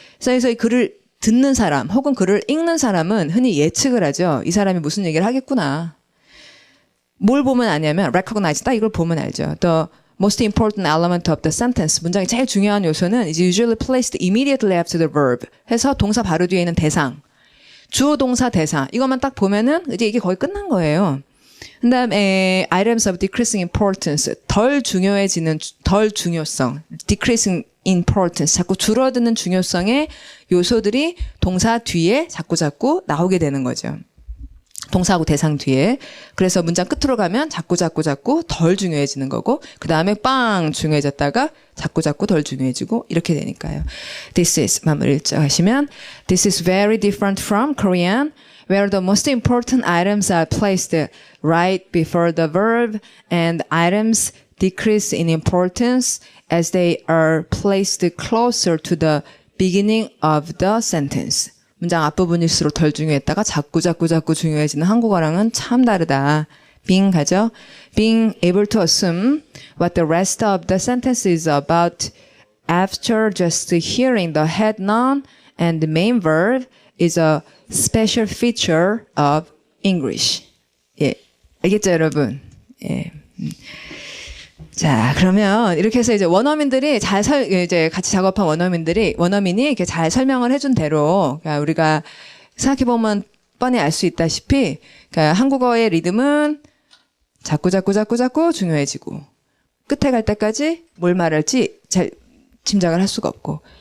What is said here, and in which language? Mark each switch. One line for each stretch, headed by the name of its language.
Korean: 그래서 이 글을 듣는 사람 혹은 글을 읽는 사람은 흔히 예측을 하죠. 이 사람이 무슨 얘기를 하겠구나. 뭘 보면 아냐면 recognize, 딱 이걸 보면 알죠.
English: The most important element of the sentence,
Korean: 문장의 제일 중요한 요소는
English: is usually placed immediately after the verb
Korean: 해서 동사 바로 뒤에 있는 대상, 주어 동사 대사 이것만 딱 보면은 이제 이게 거의 끝난 거예요. 그 다음에
English: items of decreasing importance,
Korean: 덜 중요성, decreasing importance, 자꾸 줄어드는 중요성의 요소들이 동사 뒤에 자꾸 나오게 되는 거죠. 동사하고 대상 뒤에. 그래서 문장 끝으로 가면 자꾸 덜 중요해지는 거고 그 다음에 빵 중요해졌다가 자꾸 덜 중요해지고 이렇게 되니까요.
English: This is
Korean: 마무리 하시면
English: This is very different from Korean where the most important items are placed right before the verb and items decrease in importance as they are placed closer to the beginning of the sentence.
Korean: 문장 앞부분일수록 덜 중요했다가 자꾸 중요해지는 한국어랑은 참 다르다. being 가죠.
English: being able to assume what the rest of the sentence is about after just hearing the head noun and the main verb is a special feature of English.
Korean: 예. 알겠죠, 여러분? 예. 자, 그러면 이렇게 해서 이제 원어민들이 이제 같이 작업한 원어민이 이렇게 잘 설명을 해준 대로, 그러니까 우리가 생각해보면 뻔히 알 수 있다시피, 그러니까 한국어의 리듬은 자꾸 중요해지고, 끝에 갈 때까지 뭘 말할지 잘 짐작을 할 수가 없고,